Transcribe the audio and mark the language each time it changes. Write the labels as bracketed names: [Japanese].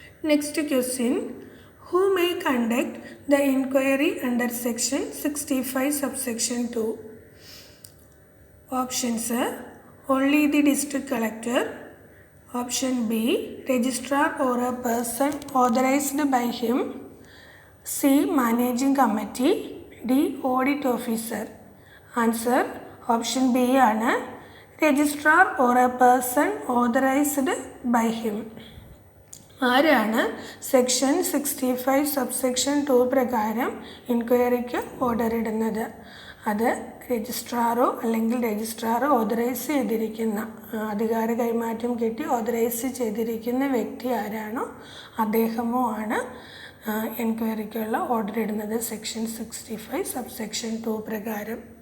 [English] Next question, who may conduct the enquiry under section 65 subsection 2? Options: only the district collector. Option B, registrar or a person authorised by him. C, managing committee. D, audit officer. Answer, option B ആണ്, registrar or a person authorized by him. [Malayalam] ആരാണ് section 65 subsection 2 പ്രകാരം ഇൻക്വയറിക്ക് order ഇടുന്നത്? അത് രജിസ്ട്രാറോ അല്ലെങ്കിൽ registrar authorise ചെയ്തിരിക്കുന്ന, അധികാര കൈമാറ്റം കിട്ടി ഓതറൈസ് ചെയ്തിരിക്കുന്ന വ്യക്തി ആരാണോ അദ്ദേഹമോ ആണ് എൻക്വയറിക്കുള്ള ഓർഡർ ഇടുന്നത് സെക്ഷൻ 65 സബ്സെക്ഷൻ 2 പ്രകാരം.